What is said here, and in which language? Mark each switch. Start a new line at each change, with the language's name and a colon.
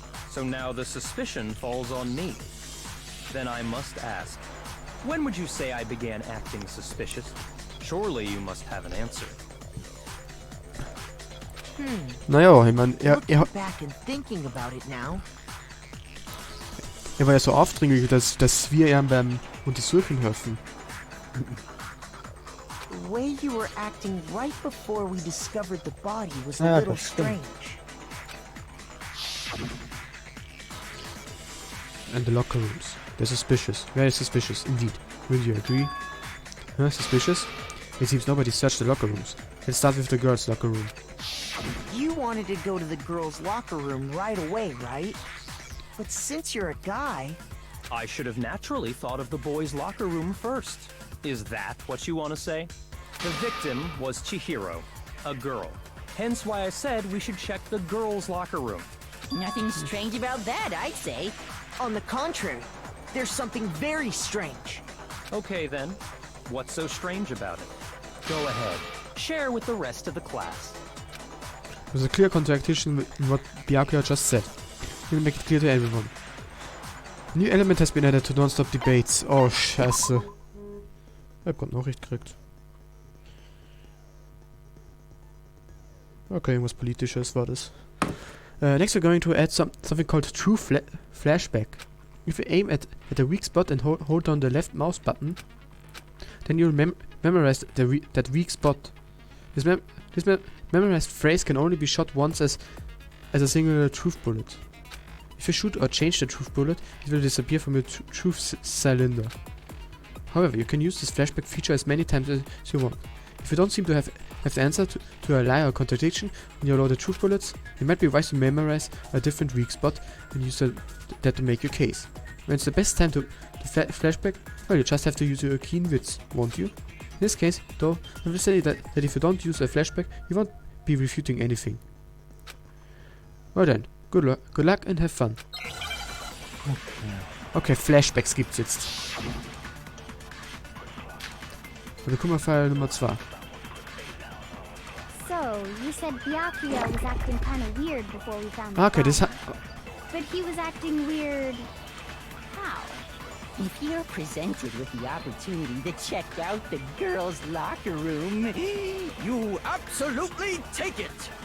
English: So now the suspicion falls on me. Then I must ask, when would you say I began acting suspicious? Surely you must have an answer.
German: Naja, ich meine,
English: Looking back and thinking about it now.
German: Er war ja so aufdringlich, dass wir ihn beim Untersuchen helfen.
English: The way you were acting right before we discovered the body was a little strange. And the locker rooms. They're suspicious. Very suspicious, indeed. Will you agree? Huh? Suspicious? It seems nobody searched the locker rooms. Let's start with the girls' locker room. You wanted to go to the girls' locker room right away, right? But since you're a guy... I should have naturally thought of the boys' locker room first. Is that what you want to say? The victim was Chihiro, a girl. Hence why I said we should check the girls' locker room. Nothing strange about that, I'd say. On the contrary, there's something very strange. Okay then, what's so strange about it? Go ahead, share with the rest of the class. There's a clear contradiction in what Byakuya just said. We'll make it clear to everyone. A new element has been added to non-stop debates.
German: Oh, scheiße. Ich hab grad Nachricht gekriegt. Okay, irgendwas Politisches war das.
English: Next we're going to add something called True Flashback. If you aim at a weak spot and hold down the left mouse button, then you'll memorize that weak spot. This memorized phrase can only be shot once as a single truth bullet. If you shoot or change the truth bullet, it will disappear from your truth cylinder. However, you can use this flashback feature as many times as you want. If you don't seem to have the answer to a lie or contradiction when you load the truth bullets, it might be wise to memorize a different weak spot and use that to make your case. When it's the best time to flashback, well, you just have to use your keen wits, won't you? In this case, though, I will say that if you don't use a flashback, you won't be refuting anything. Well then, good luck and have fun.
German: Okay, Flashbacks gibt's jetzt. Und dann kommen wir auf Fall Nummer 2.
English: So, you said Byakuya was acting kind of weird before we found the
German: Okay, das
English: body. But he was acting weird... how? If you're presented with the opportunity to check out the girls' locker room, You absolutely take it!